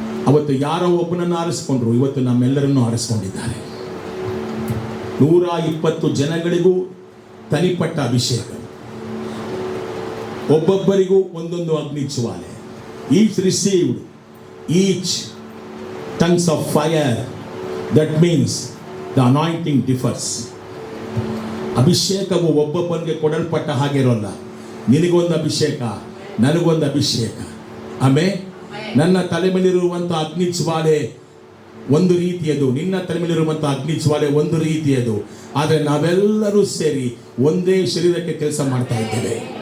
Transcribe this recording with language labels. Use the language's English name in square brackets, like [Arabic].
[Kannada] ಅವತ್ತು ಯಾರೋ ಒಬ್ಬನನ್ನು ಆರಿಸ್ಕೊಂಡ್ರು, ಇವತ್ತು ನಮ್ಮೆಲ್ಲರನ್ನು ಆರಿಸ್ಕೊಂಡಿದ್ದಾರೆ. 120 ಜನಗಳಿಗೂ ತನಿಪಟ್ಟ ಅಭಿಷೇಕ, ಒಬ್ಬೊಬ್ಬರಿಗೂ ಒಂದೊಂದು ಅಗ್ನಿ ಜ್ವಾಲೆ. [English] Each received each tongues of fire. That means the anointing differs. [Kannada] ಅಭಿಷೇಕವು ಒಬ್ಬೊಬ್ಬನಿಗೆ ಕೊಡಲ್ಪಟ್ಟ ಹಾಗೆ ಇರೋಲ್ಲ. ನಿನಗೊಂದು ಅಭಿಷೇಕ, ನನಗೊಂದು ಅಭಿಷೇಕ. ಆಮೇಲೆ ನನ್ನ ತಲೆ ಮೇಲಿರುವಂಥ ಅಗ್ನಿ ಜ್ವಾಲೆ ಒಂದು ರೀತಿಯದು, ನಿನ್ನ ತಲೆ ಮೇಲಿರುವಂಥ ಅಗ್ನಿ ಜ್ವಾಲೆ ಒಂದು ರೀತಿಯದು. ಆದರೆ ನಾವೆಲ್ಲರೂ ಸೇರಿ ಒಂದೇ ಶರೀರಕ್ಕೆ ಕೆಲಸ ಮಾಡ್ತಾ ಇದ್ದೇವೆ.